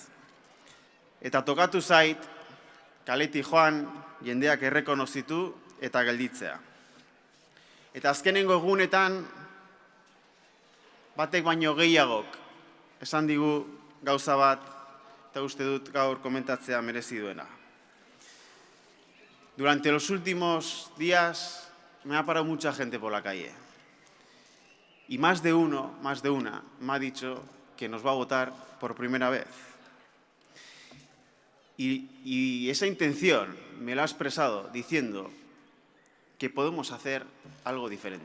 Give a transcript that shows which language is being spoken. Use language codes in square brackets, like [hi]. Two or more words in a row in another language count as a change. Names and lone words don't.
[eu] Eta tokatu zait, kaletik joan, jendeak errekonozitu eta gelditzea. Eta azkenengo egunetan, batek baino gehiagok esan digu gauza bat, eta uste dut gaur komentatzea merezi duena. [es] Durante los últimos días me ha parado mucha gente por la calle. Y más de una, me ha dicho que nos va a votar por primera vez. Y esa intención me la ha expresado diciendo que podemos hacer algo diferente.